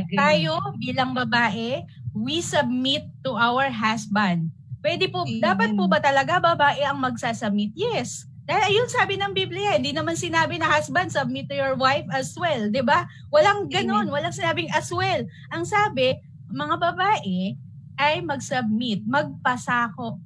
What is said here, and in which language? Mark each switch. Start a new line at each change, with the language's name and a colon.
Filipino: Tayo bilang babae,
English: we submit to our husband.
Filipino: Pwede po, dapat po ba talaga babae ang magsasubmit? Yes. Dahil ayun sabi ng Biblia, hindi naman sinabi na
English: husband, submit to your wife as well,
Filipino: di ba? Walang ganon, walang sinabing as well. Ang sabi, mga babae, ay mag-submit, magpasakop.